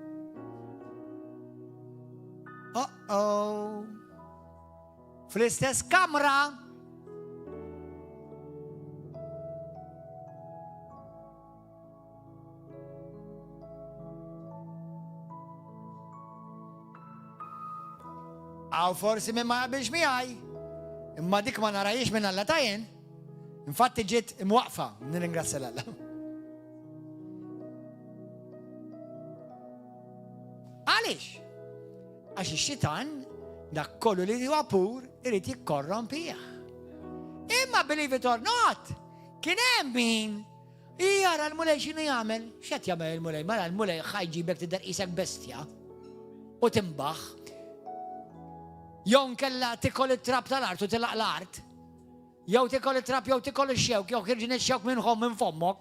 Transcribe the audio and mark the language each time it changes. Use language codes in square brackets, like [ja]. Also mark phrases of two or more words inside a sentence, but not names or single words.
[mt] Fl-istess kamra għaw forsi minn ma jaqbilx miegħi, imma dik ma narajiex minn Alla tajjen, infatti ġiet imwaqfa, nirringrazzja l-Alla. Għaliex? Għax ix-xitan dak kollu li huwa pur irid jikkorrompih. [en] Imma believe it or not, [mt] kien hemm min jara l-mulej x'inhu jagħmel, x'qed jagħmel il-mulej, mara l-mulej ħajġibek tidher qisek bestja u timbaħ. Jew nkella tikol it-trab tal-art u tilaq l-art. Jew tikol it-trab jew tikol ix-xewk, jew ħirġin ix-xewk minnhom minn fommok.